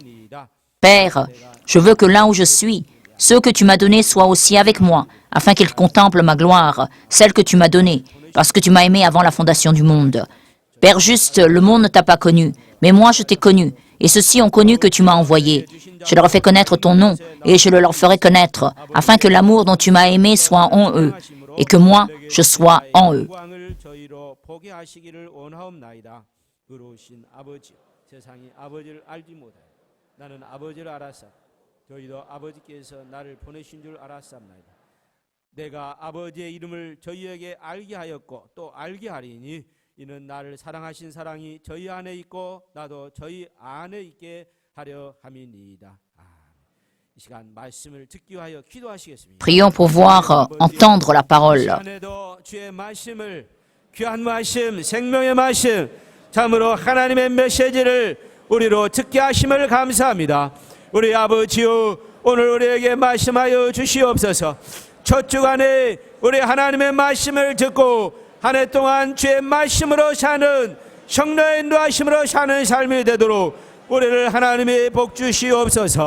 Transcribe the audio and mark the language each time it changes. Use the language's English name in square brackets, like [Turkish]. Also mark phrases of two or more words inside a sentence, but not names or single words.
[French] Père, je veux que là où je suis, ceux que tu m'as donnés soient aussi avec moi, afin qu'ils contemplent ma gloire, celle que tu m'as donnée, parce que tu m'as aimé avant la fondation du monde. Père juste, le monde ne t'a pas connu, mais moi je t'ai connu, et ceux-ci ont connu que tu m'as envoyé. Je leur ai fait connaître ton nom, et je le leur ferai connaître, afin que l'amour dont tu m'as aimé soit en eux, et que moi, je sois en eux. [Korean] 내가 아버지의 이름을 저희에게 알게 하였고 또 알게 하리니 이는 나를 사랑하신 사랑이 저희 안에 있고 나도 저희 안에 있게 하려 함이니이다. 이 시간 말씀을 듣기 위하여 기도하시겠습니다. [French] Prions pour voir entendre la parole. [Korean] 주의 말씀을 귀한 말씀, 생명의 말씀, 참으로 하나님의 메시지를 우리로 듣게 하심을 감사합니다. 우리 아버지요, 오늘 우리에게 말씀하여 주시옵소서. 첫 주간에 우리 하나님의 말씀을 듣고 한 해 동안 주의 말씀으로 사는 성령의 인도하심으로 사는 삶이 되도록 우리를 하나님의 복 주시옵소서.